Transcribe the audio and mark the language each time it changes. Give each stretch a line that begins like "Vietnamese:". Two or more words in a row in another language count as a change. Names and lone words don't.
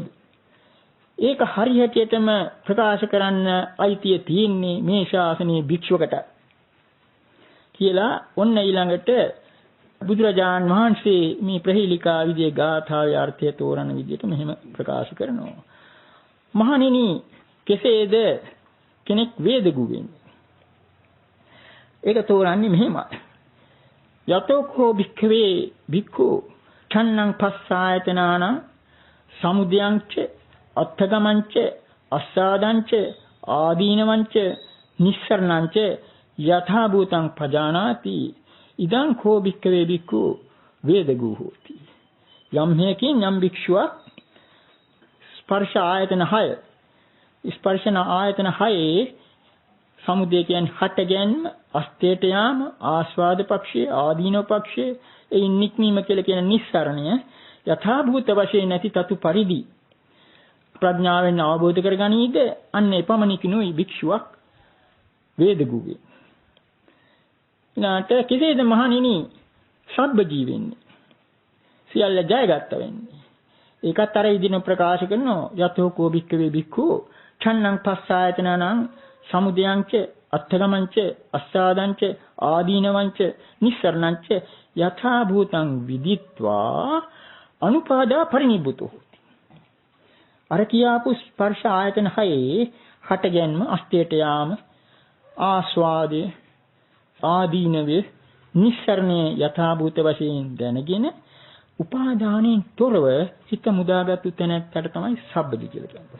Sinhala: ඒක හරියටම ප්‍රකාශ කරන්න අයිතිය තියෙන්නේ මේ ශාසනයේ භික්ෂුවකට කියලා ඔන්න ඊළඟට බුදුරජාණන් වහන්සේ මේ ප්‍රහේලිකා විදියේ ගාථාවේ අර්ථය තෝරන විදියට මෙහෙම ප්‍රකාශ කරනවා. මහණෙනි, කෙසේද කෙනෙක් වේදගු වෙන්නේ? ඒක තෝරන්නේ මෙහෙමයි.
Pali: යතෝකෝ භික්ඛවේ භික්ඛු ඡන්නං පස්සායතනාන සමුදයංච අත්තගමංච අස්සාදංච ආදීනවංච නිස්සරණංච යථා භූතං පජානාති ඉදං කෝ භික්ඛවේ භික්ඛු වේදගු හෝති.
Sinhala: යම් හේකින් යම් භික්ෂුවක් ස්පර්ශ ආයතන 6 ස්පර්ශන ආයතන 6 සමුදය කියන්නේ හට ගැනීම, අස්තේට යාම, ආස්වාද පක්ෂයේ, ආදීනව පක්ෂයේ, ඒ නික්මීම කියලා කියන නිස්සරණය යථා භූත වශයෙන් නැති තතු පරිදි ප්‍රඥාවෙන් අවබෝධ කරගනීද අන්න එපමණකිනුයි භික්ෂුවක් වේදගු වේ. ඊළාට කෙසේද මහණෙනි සබ්බ ජීවෙන්නේ? සියල්ල ජයගත්ත වෙන්නේ. ඒකත් අර ඉදින ප්‍රකාශ කරනවා.
Pali: යතෝ කෝ භික්ඛවේ භික්ඛු ඡන්නං පස්සායතනං සමුදයංච අත්තගමංච අස්සාදංච ආදීනවංච නිස්සරණංච යථා භූතං විදිත්වා අනුපාදා පරිනිබ්බුතෝ.
Sinhala: අර කියාපු ස්පර්ශ ආයතන 6 හට ගැනීම, අස්තේට යාම, ආස්වාදය, ආදීනවේ, නිස්සරණයේ යථා භූත වශයෙන් දැනගෙන උපාදානයෙන් තොරව හිත මුදාගත්තු තැනකට තමයි සබ්බදි කියලා කියන්නේ.